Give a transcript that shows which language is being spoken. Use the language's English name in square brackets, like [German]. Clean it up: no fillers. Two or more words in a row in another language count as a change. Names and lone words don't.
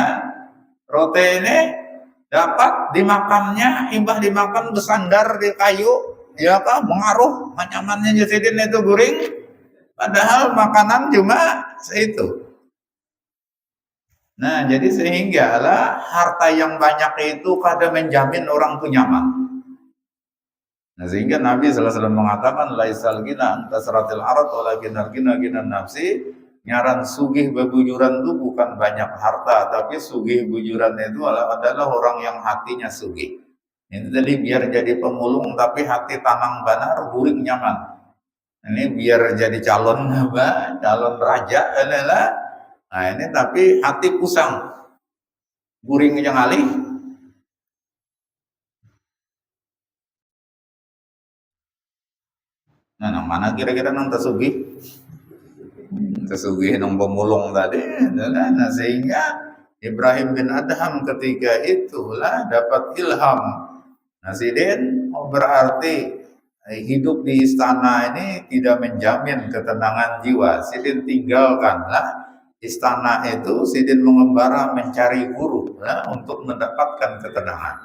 [Banjar] Rote ini dapat dimakannya, imbah dimakan bersandar di kayu, ya kan mengaruh nyamannya sidin itu guring. Padahal makanan cuma itu. Nah, jadi sehingga lah harta yang banyak itu kadang menjamin orang itu nyaman. Nah, sehingga Nabi SAW mengatakan [Arabic] ليس الغنى عن كثرة العرض ولكن غنى النفس. [Banjar] Nyaran sugih bebujuran itu bukan banyak harta, tapi sugih bujuran itu adalah orang yang hatinya sugih. Ini tadi biar jadi pemulung tapi hati tanang banar, buring nyaman. Ini biar jadi calon apa? Calon raja adalah. Nah, ini tapi hati kusang, buring yang alih. Nah, nang mana kira-kira nang tersugih? Tersugih nang pemulung tadi. Nah, sehingga Ibrahim bin Adham ketika itulah dapat ilham. Nah, sidin berarti hidup di istana ini tidak menjamin ketenangan jiwa. Sidin tinggalkanlah istana itu, sidin mengembara mencari guru untuk mendapatkan ketenangan.